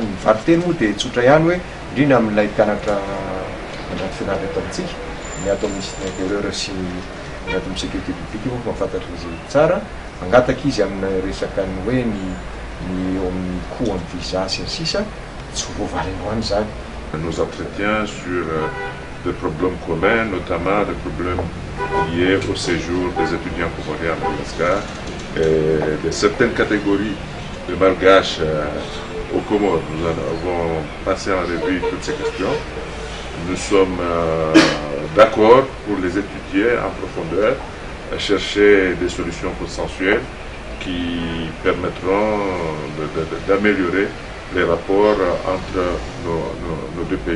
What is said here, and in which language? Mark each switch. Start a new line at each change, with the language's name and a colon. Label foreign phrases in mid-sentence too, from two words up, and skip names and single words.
Malagasy: Ny variteny moa dia tsotra ihany hoe indrindra amin'ilay mpianatra mandrato fianarana eto amintsika ny ato
French: ministre de l'intérieur
Malagasy: sy ny ato amin'ny
French: sécurité publique
Malagasy: io mahafantatra izy tsara mangataka izy amin'ny resaka ny hoe ny eo amin'ny coût amin'ny visa sy ny sisa tsy voavalinao any zany.
French: Nos entretiens sur des problèmes communs, notamment des problèmes liés au séjour des étudiants comoriens à Madagascar et de certaines catégories de malgaches aux Comores. Nous avons passé en revue toutes ces questions. Nous sommes d'accord pour les étudier en profondeur, à chercher des solutions consensuelles qui permettront d'améliorer les rapports entre nos deux pays.